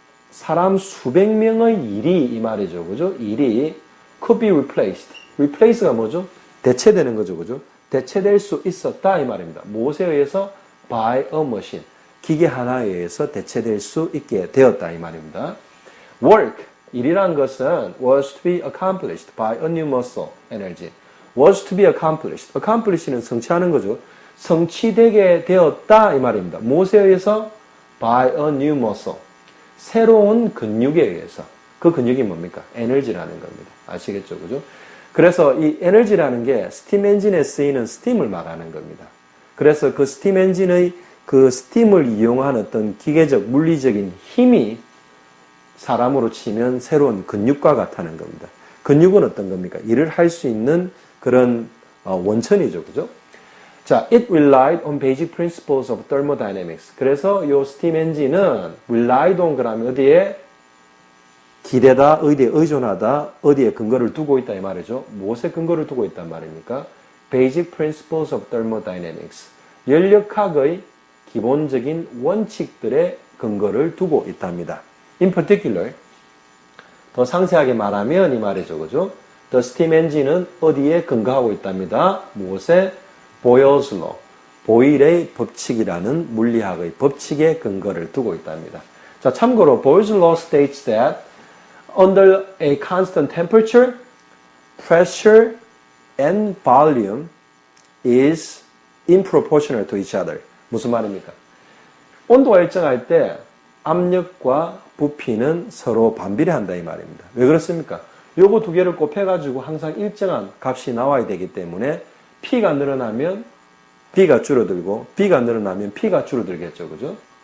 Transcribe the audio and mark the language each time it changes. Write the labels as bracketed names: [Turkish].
[Korean] 사람 수백 명의 일이 이 말이죠. 그죠? 일이 [English] could be replaced. [Korean] replace가 뭐죠? 대체되는 거죠. 그죠? 대체될 수 있었다 이 말입니다. 무엇에 의해서? [English] by a machine. [Korean] 기계 하나에 의해서 대체될 수 있게 되었다 이 말입니다. [English] work, [Korean] 일이란 것은 [English] was to be accomplished by a new muscle, energy. was to be accomplished. [Korean] accomplish는 성취하는 거죠. 성취되게 되었다 이 말입니다. 무엇에 의해서? [English] by a new muscle. [Korean] 새로운 근육에 의해서. 그 근육이 뭡니까? 에너지라는 겁니다. 아시겠죠? 그죠? 그래서 이 에너지라는 게 스팀 엔진에 쓰이는 스팀을 말하는 겁니다. 그래서 그 스팀 엔진의 그 스팀을 이용한 어떤 기계적, 물리적인 힘이 사람으로 치면 새로운 근육과 같다는 겁니다. 근육은 어떤 겁니까? 일을 할 수 있는 그런 원천이죠. 그죠? [English] 자, it relied on basic principles of thermodynamics. [Korean] 그래서 이 스팀 엔진은 [English] relied on [Korean] 그러면 어디에? 기대다, 어디에 의존하다, 어디에 근거를 두고 있다 이 말이죠. 무엇에 근거를 두고 있단 말입니까? [English] Basic principles of thermodynamics. [Korean] 연력학의 기본적인 원칙들의 근거를 두고 있답니다. [English] In particular, [Korean] 더 상세하게 말하면 이 말이죠. 그죠? [English] The steam engine [Korean] 은 어디에 근거하고 있답니다. 무엇에? [English] Boyle's law. [Korean] 보일의 법칙이라는 물리학의 법칙에 근거를 두고 있답니다. [English] 자, 참고로 Boyle's law states that under a constant temperature, pressure and volume is improportional to each other. [Korean] 무슨 말입니까? 온도가 일정할 때 압력과 부피는 서로 반비례한다 이 말입니다. 왜 그렇습니까? 요거 두 개를 곱해가지고 항상 일정한 값이 나와야 되기 때문에 P가 늘어나면 B가 줄어들고 B가 늘어나면 P가 줄어들겠죠. 그죠?